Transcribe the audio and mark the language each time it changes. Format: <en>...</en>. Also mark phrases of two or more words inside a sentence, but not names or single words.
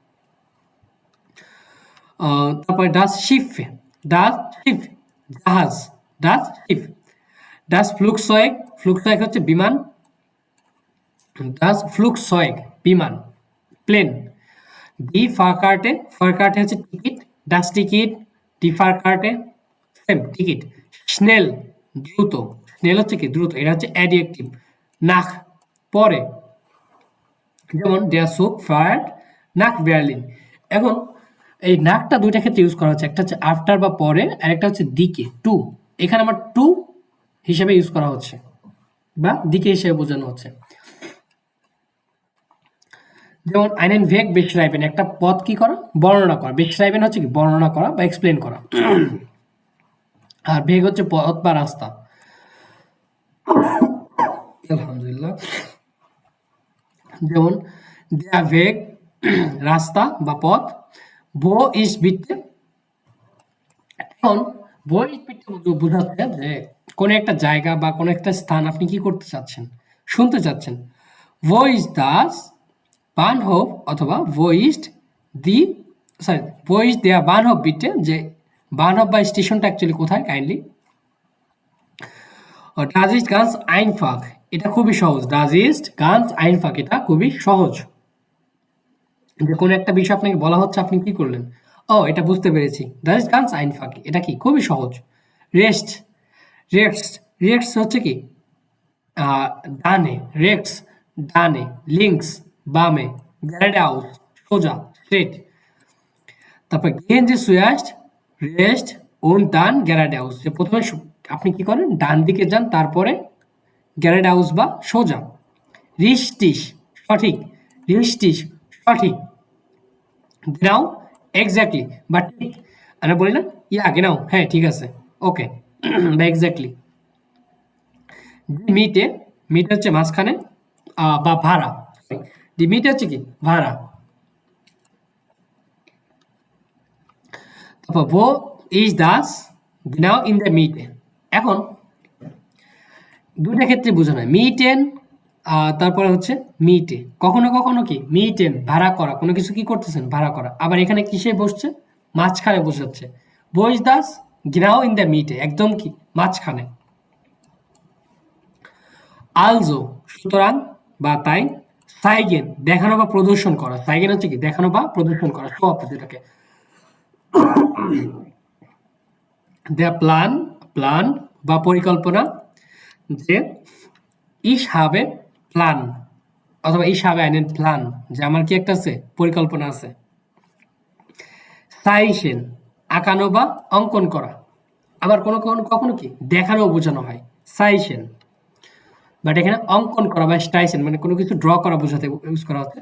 <bn>তারপরে জাহাজ,</bn> <de>das Flugzeug</de> <bn>হচ্ছে বিমান, বিমান, প্লেন,</bn> <de>die Fahrkarte</de> <bn>হচ্ছে টিকিট,</bn> <de>das Ticket, die Fahrkarte</de> <bn>সেম টিকিট, স্নেল দ্রুত, হচ্ছে কি দ্রুত, এটা হচ্ছে অ্যাডজেক্টিভ, নাক পরে, যেমন</bn> <de>der Zug fährt nach Berlin।</de> <bn>এখন এই নাকটা দুইটা ক্ষেত্রে ইউজ করা হচ্ছে, একটা হচ্ছে আফটার বা পরে, আর একটা হচ্ছে দিকে টু, এখানে আমার টু হিসেবে ইউজ করা হচ্ছে বা দিকে হিসেবে বোঝানো হচ্ছে।</bn> <de>যেমন einen Weg beschreiben,</de> <bn>একটা পথ কি করা বর্ণনা করা, beschreiben হচ্ছে কি বর্ণনা করা বা এক্সপ্লেন করা, আর ভেগ হচ্ছে পথ বা রাস্তা। আলহামদুলিল্লাহ। যেমন</bn> <de>der Weg</de> <bn>রাস্তা বা পথ,</bn> <de>wo ist bitte,</de> <bn>এখন</bn> <de>wo ist bitte</de> <bn>বোঝাচ্ছে যে কোন একটা জায়গা বা কোন একটা স্থান আপনি কি করতে চাচ্ছেন, শুনতে চাচ্ছেন।</bn> <de>wo ist das Bahnhof অথবা wo ist der Bahnhof bitte,</de> <bn>যে বাহনব বা স্টেশনটা অ্যাকচুয়ালি কোথায় কাইন্ডলি।</bn> <de>das ist ganz einfach,</de> <bn>এটা খুবই সহজ,</bn> <de>das ist ganz einfach,</de> <bn>এটা খুবই সহজ। যে কোন একটা বিষয় আপনাকে বলা হচ্ছে, আপনি কি করলেন, ও এটা বুঝতে পেরেছি,</bn> <de>das ist ganz einfach,</de> <bn>এটা কি খুবই সহজ। রেক্স হচ্ছে কি ডানে, ডানে, লিঙ্কস বামে, geradeaus সোজা স্ট্রেট।</bn> <de>তারপর gehen Sie zuerst rechts und dann geradeaus,</de> <bn>যে প্রথমে আপনি কি করেন ডান দিকে যান তারপরে geradeaus বা সোজা। richtig সঠিক, genau exactly বা ঠিক, আমরা বলি না</bn> <de>ja genau</de> <bn>হ্যাঁ ঠিক আছে ওকে বা এক্স্যাক্টলি। মিট হচ্ছে মাঝখানে বা ভাড়া, মিট হচ্ছে কি ভাড়া।</bn> <de>তারপর wo ist das genau in der Mitte,</de> <bn>এখন দুইটা ক্ষেত্রে বোঝানো হয়, মিটেন তারপরে হচ্ছে মিটে, কখনো কখনো কি মিটেন ভাড়া করা, কোনো কিছু কি করতেছেন ভাড়া করা, আবার এখানে কিসে বসছে মাঝখানে বসাচ্ছে,</bn> <de>wo ist das genau in der Mitte,</de> <bn>একদম কি মাঝখানে। also সুতরাং বা তাই, সাইগেন দেখানো বা প্রদর্শন করা, সাইগেন হচ্ছে কি দেখানো বা প্রদর্শন করা,</bn> <de>show off</de> <bn>যেটাকে।</bn> <de>der Plan</de> <bn>বা পরিকল্পনা, যে</bn> <de>ich habe Plan</de> <bn>অথবা</bn> <de>ich habe einen Plan,</de> <bn>যে আমার কি একটা আছে পরিকল্পনা আছে। সাইশেন আঁকানো বা অঙ্কন করা, আবার কখনো কি দেখানো বোঝানো হয় সাইশেন, বাট এখানে অঙ্কন করা বা স্টাইসেন মানে কোনো কিছু ড্র করা বোঝাতে ইউজ করা হচ্ছে।</bn>